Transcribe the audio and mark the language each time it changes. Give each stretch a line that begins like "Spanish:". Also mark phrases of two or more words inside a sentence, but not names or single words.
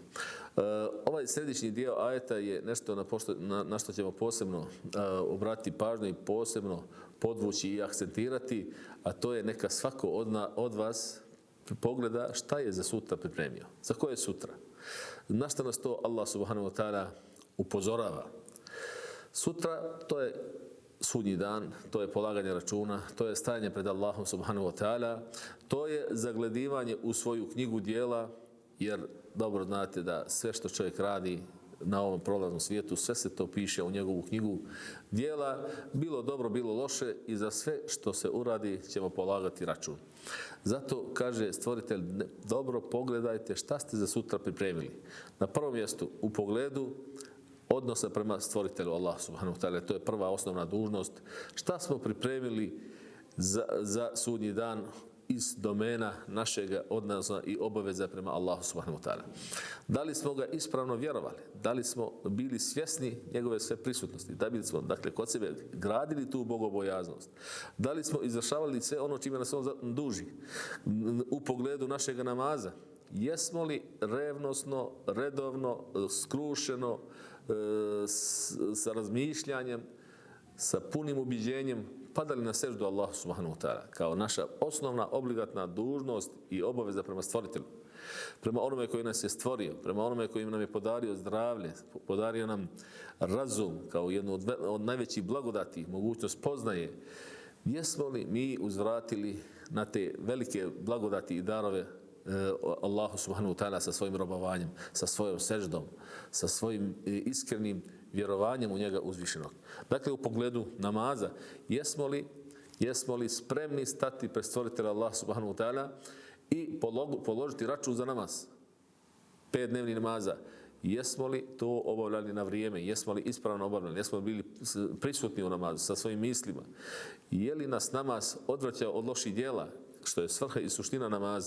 Bosnian: Ovaj središnji dio ajeta je nešto na što ćemo posebno obratiti pažnju i posebno podvući i akcentirati, a to je neka svako od vas pogleda šta je za sutra pripremio. Za koje sutra? Na što nas to Allah
Arabic: سبحانه وتعالى
Bosnian: upozorava? Sutra to je sudnji dan, to je polaganje računa, to je stajanje pred Allahom
Arabic: سبحانه وتعالى,
Bosnian: to je zagledivanje u svoju knjigu djela, jer dobro znate da sve što čovjek radi na ovom prolaznom svijetu, sve se to piše u njegovu knjigu djela, bilo dobro, bilo loše i za sve što se uradi ćemo polagati račun. Zato kaže stvoritelj, dobro pogledajte šta ste za sutra pripremili. Na prvom mjestu u pogledu odnosa prema stvoritelju Allah
Arabic: سبحانه وتعالى.
Bosnian: To je prva osnovna dužnost. Šta smo pripremili za sudnji dan iz domena našega odnosa i obaveza prema Allahu
Arabic: سبحانه وتعالى.
Bosnian: Da li smo ga ispravno vjerovali? Da li smo bili svjesni njegove sve prisutnosti? Da li smo, dakle, kod sebe gradili tu bogobojaznost? Da li smo izvršavali sve ono čime nas on duži? U pogledu našega namaza? Jesmo li revnosno, redovno, skrušeno, sa razmišljanjem sa punim ubiđenjem padali na seždu Allahu
Arabic: سبحانه وتعالى
Bosnian: kao naša osnovna obligatna dužnost i obaveza prema stvoritelju. Prema onome koji nas je stvorio, prema onome koji nam je podario zdravlje, podario nam razum kao jednu od najvećih blagodati, mogućnost poznaje. Jesmo li mi uzvratili na te velike blagodati i darove Allahu
Arabic: سبحانه وتعالى
Bosnian: sa svojim robovanjem, sa svojom seždom, sa svojim iskrenim vjerovanjem u njega uzvišenog. Dakle, u pogledu namaza, jesmo li spremni stati pred stvoritelja Allah
Arabic: سبحانه وتعالى
Bosnian: i položiti račun za namaz? 5 dnevnih namaza. Jesmo li to obavljali na vrijeme? Jesmo li ispravno obavljali? Jesmo li bili prisutni u namazu sa svojim mislima? Je li nas namaz odvraćao od loših djela, što je svrha i suština namaza?